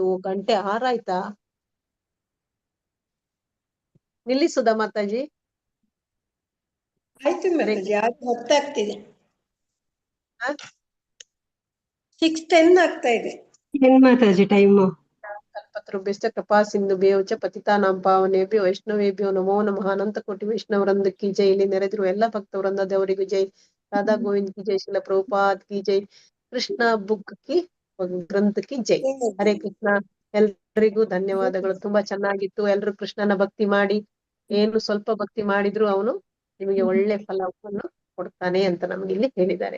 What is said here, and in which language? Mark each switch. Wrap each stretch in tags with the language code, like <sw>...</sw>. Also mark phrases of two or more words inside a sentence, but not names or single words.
<kn>ಗಂಟೆ 6 ಆಯ್ತಾ? ನಿಲ್ಲಿಸುದಾ ಮಾತಾಜಿ? ಆಯ್ತು ಮಾತಾಜಿ, ಆಯ್ತು, ಹೊತ್ತಾಗ್ತಿದೆ. ಹ? 6:10 ಆಗ್ತಾ ಇದೆ. ಏನ್ ಮಾತಾಜಿ ಟೈಮು?</kn> <sa>कल्पतरुभ्यश्च कृपा सिंधु बेवच पतितानां पावनेभ्यो वैष्णवेभ्यो नमो नमः.</sa> <kn>ಅನಂತ ಕೋಟಿ ವೈಷ್ಣವ ವೃಂದಕ್ಕೆ ಜೈ. ಇಲ್ಲಿ ನೆರೆದಿರುವ ಎಲ್ಲ ಭಕ್ತ ವೃಂದದವರಿಗೂ ಜೈ.</kn> <hi>राधा गोविंद की जय. शिल प्रभुपाद की जय. कृष्ण बुक की ग्रंथ की जय. हरे कृष्ण.</hi> <kn>ಎಲ್ರಿಗೂ ಧನ್ಯವಾದಗಳು. ತುಂಬಾ ಚೆನ್ನಾಗಿತ್ತು. ಎಲ್ರು ಕೃಷ್ಣನ ಭಕ್ತಿ ಮಾಡಿ. ಏನು ಸ್ವಲ್ಪ ಭಕ್ತಿ ಮಾಡಿದ್ರು ಅವನು ನಿಮಗೆ ಒಳ್ಳೆ ಫಲವನ್ನು ಕೊಡ್ತಾನೆ ಅಂತ ನಮ್ಗೆ ಇಲ್ಲಿ ಹೇಳಿದ್ದಾರೆ.</kn>